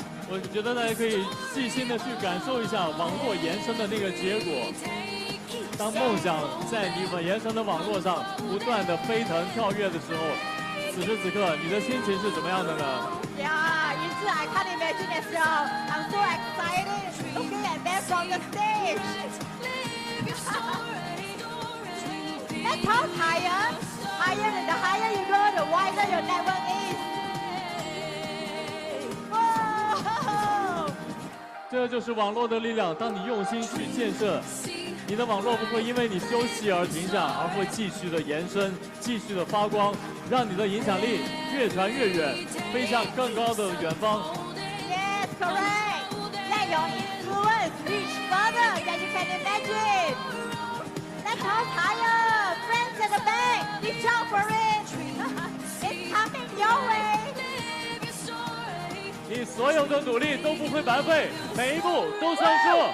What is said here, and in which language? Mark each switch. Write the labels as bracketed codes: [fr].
[zh] 我觉得大家可以细心的去感受一下网络延伸的那个结果。当梦想在你们延伸的网络上不断的飞腾跳跃的时候，此时此刻你的心情是怎么样的呢？ [en] Yeah, I can't imagine as well. I'm so excited looking at them from the stage. Let's talk higher. Higher, the higher you go, the wider your network is. Whoa! [zh] 这就是网络的力量。当你用心去建设，你的网络不会因为你休息而停下，而会继续的延伸，继续的发光，让你的影响力越传越远，飞向更高的远方。 [en] Yes, correct. Let your influence reach further than you can imagine. Let's talk higher. Friends at the back, reach out for it. It's coming your way. [zh] 你所有的努力都不会白费，每一步都算数。